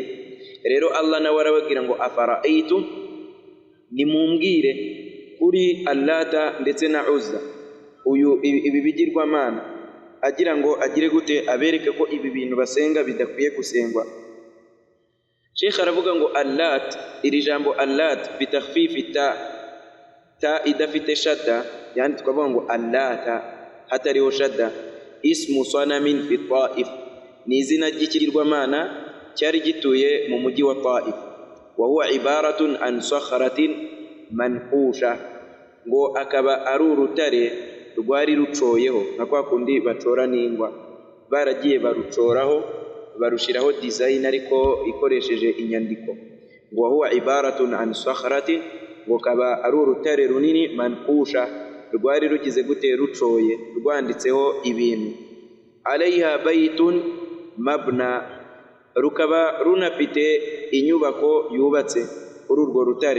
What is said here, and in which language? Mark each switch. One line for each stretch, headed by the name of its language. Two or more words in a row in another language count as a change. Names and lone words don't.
Kinyarwanda: Rero Allah nawe arababwira ngo afara'aytum, nimumbwire kuri Allata ndetse na Uzza, ibi bigirwamana, agira ngo agire gute, abereke ko ibi bintu basenga bidakwiye gusengwa. Sheikh aravuga ngo Allat, iri jambo Allat
Arabic: بتخفيف التاء
Kinyarwanda: idafite shadda, yani tukavuga ngo Allata hatariho shadda,
Arabic: اسم صنم في الطائف,
Kinyarwanda: ni izina ry'ikigirwamana cyari gituye mu mujyi wa Taif.
Arabic: وهو عبارة عن صخرة منحوتة,
Kinyarwanda: ngo akaba ari urutare rwari rucoyeho, nka kwa kundi bacora n'ingwa, baragiye barucoraho barushiraho design ariko ikoresheje inyandiko. Ngo
Arabic: وهو عبارة عن صخرة,
Kinyarwanda: ngo kaba ari urutare runini, manhusha, rwari rugize gute, rucoye, rwanditseho ibintu.
Arabic: عليها بيت مبني,
Kinyarwanda: rukaba runafite inyubako yubatse kuri urwo rutare.